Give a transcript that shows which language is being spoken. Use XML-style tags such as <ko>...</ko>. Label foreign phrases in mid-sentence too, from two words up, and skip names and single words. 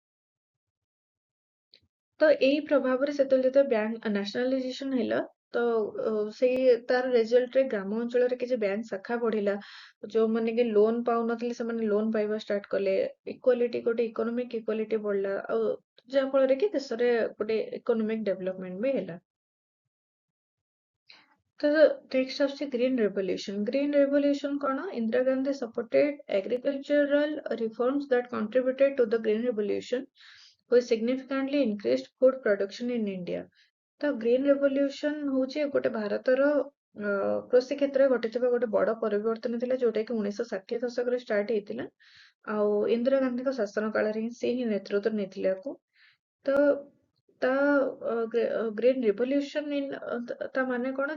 <or>ତ ଏଇ ପ୍ରଭାବରେ ଯେତେବେଳେ</or> <en>bank nationalization</en> <or>ହେଲା, ତ ସେଇ ତାର ରେଜଲ୍ଟରେ ଗ୍ରାମ ଅଞ୍ଚଳରେ କିଛି ବ୍ୟାଙ୍କ ଶାଖା ବଢିଲା, ଯୋଉମାନେ କି ଲୋନ ପାଉନଥିଲେ ସେମାନେ ଲୋନ ପାଇବା ଷ୍ଟାର୍ଟ କଲେ, ଇକ୍ୱାଲିଟି, ଗୋଟେ</or> <en>economic equality</en> <or>ବଢିଲା, ଆଉ ଯାହା ଫଳରେ କି ଦେଶରେ ଗୋଟେ</or> <en>economic development</en> <or>ବି ହେଲା। ତ ନେକ୍ସଟ ଆସୁଛି</or> <en>green revolution. green revolution କଣ? Indira Gandhi supported agricultural reforms that contributed to the green revolution, which significantly increased food production in India.</en> <or>ତ</or> <en>green revolution</en> <or>ହଉଛି ଗୋଟେ ଭାରତର କୃଷି କ୍ଷେତ୍ରରେ ଘଟିଥିବା ଗୋଟେ ବଡ ପରିବର୍ତ୍ତନ ଥିଲା, ଯୋଉଟା କି 1960 ଦଶକରେ ଷ୍ଟାର୍ଟ ହେଇଥିଲା। ଆଉ ଇନ୍ଦିରା ଗାନ୍ଧୀଙ୍କ ଶାସନ କାଳରେ ହିଁ ସେ ହିଁ ନେତୃତ୍ୱ ନେଇଥିଲେ ଆକୁ। ତ ତା</or> <en>green revolution</en> <or>ତା ମାନେ କଣ?</or>